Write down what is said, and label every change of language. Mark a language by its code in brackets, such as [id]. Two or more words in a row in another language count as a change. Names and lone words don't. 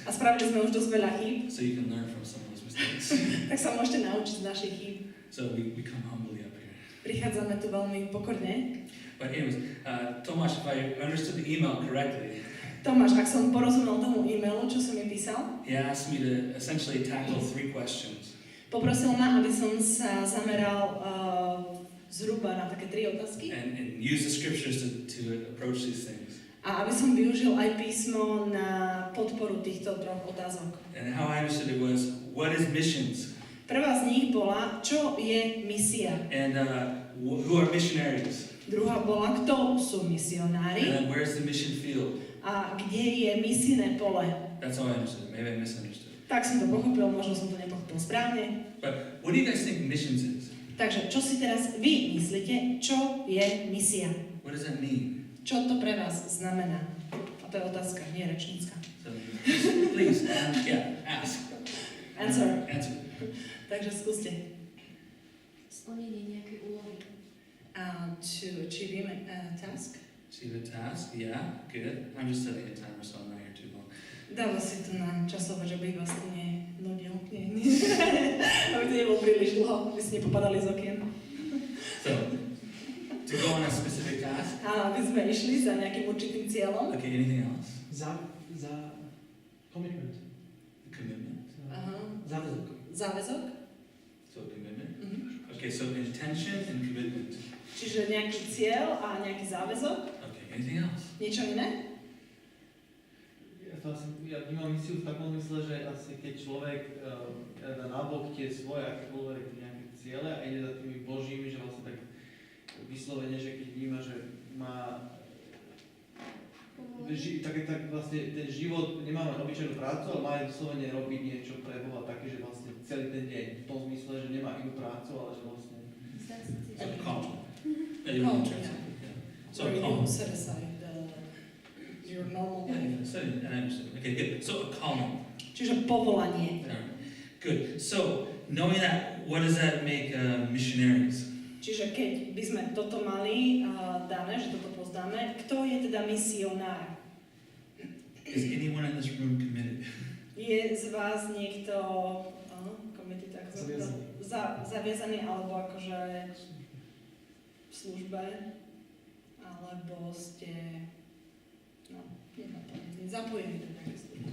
[sk] A spravili sme už dosť veľa chýb. [en] So you can learn from some of those mistakes. [sk] Tak sa môžete naučiť z našich chýb. [en] So we come humbly up here. [sk] Prichádzame tu veľmi pokorne. [en] But anyways, Tomáš, if I understood the email correctly, [sk] Tomáš, ak som porozumel tomu e-mailu, čo som mi písal, [en] he asked me to essentially tackle 3 questions. [sk] poprosil ma, aby som sa zameral zhruba na také 3 otázky [en] And use the scriptures to approach these things. [sk] a aby som využil aj písmo na podporu týchto 3 otázok. [en] And how I understood it was, what is missions? [sk] Prvá z nich bola, čo je misia. [en] And who are missionaries? [sk] Druhá bola, kto sú [en] And [sk] misionári [en] then where's the mission field? [sk] a kde je misijné pole. [en] That's how I understood it. Maybe I misunderstood. [sk] Tak som to pochopil, možno som to nepochopil správne. [en] But what do you guys think missions is? [sk] Takže, čo si teraz vy myslíte, čo je misia? [en] What does that mean? [sk] Čo to pre vás znamená? A to je otázka, nie rečnícka. [en] So, please, ask. Answer. Answer. [sk] Takže skúste. Splnenie nejakej úlohy. [en] To achieve a task. See the task? Yeah, good. I'm just setting a timer so I'm not here too long. [sk] Dáva si to na časové, že by vás to nenudil. Nie. Aby to nebolo príliš dlho, aby ste nepopadali z okien. [en] So, to go on a specific task? [sk] Áno, aby sme išli za nejakým určitým cieľom. [en] Okay, anything else? [sk] Za commitment. [en] Commitment. Aha. [sk] Záväzok. Záväzok. [en] So commitment. Mhm. Okay, so intention and commitment. [sk] Čiže nejaký cieľ a nejaký záväzok. [en] Okay, anything else? [sk] Niečo iné? Ja vnímam misiu v takom zmysle, že asi keď človek dá nabok tie svoje akékoľvek nejaké ciele a ide za tými božími, že vlastne tak vyslovene, že keď vníma, že má tak vlastne ten život, nemáme obyčajnú prácu, ale má vyslovene robiť niečo pre Boha také, že vlastne celý ten deň v tom zmysle, že nemá inú prácu, ale že vlastne... [en] So calm. Yeah, Calm, yeah. So Where calm. you set aside your normal life. Yeah, so, and I understand. Okay, good. So a calling. [sk] Čiže povolanie. [en] Alright. Good. So knowing that, what does that make missionaries? [sk] Čiže keď by sme toto mali dané, že toto poznáme, kto je teda misionár? [en] Is anyone in this room committed? [sk] Je z vás niekto committed, tak zaviazaný, alebo akože v službe, alebo ste zapojení do nejakej služby.